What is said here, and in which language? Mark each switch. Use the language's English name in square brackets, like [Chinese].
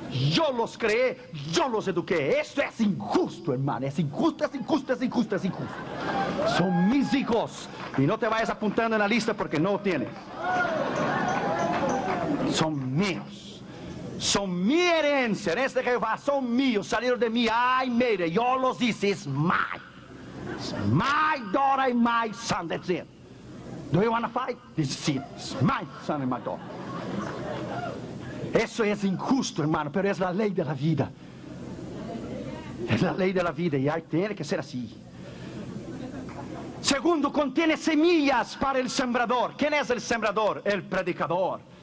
[Spanish] Yo los creé, yo los eduqué. Esto es injusto, hermano. Es injusto, es injusto, es injusto, es injusto. Son mis hijos. Y no te vayas apuntando en la lista porque no tienes. Son míos. Son mi herencia, en este Jehová, son míos, salieron de mí. Ay, mire, yo los hice, es my. [English] It's my daughter and my son, that's it. Do you want to fight? This is it. It's my son and my daughter. [Spanish] Eso es injusto, hermano, pero es la ley de la vida. Es la ley de la vida y tiene que ser así. Segundo, contiene semillas para el sembrador. ¿Quién es el sembrador? El predicador.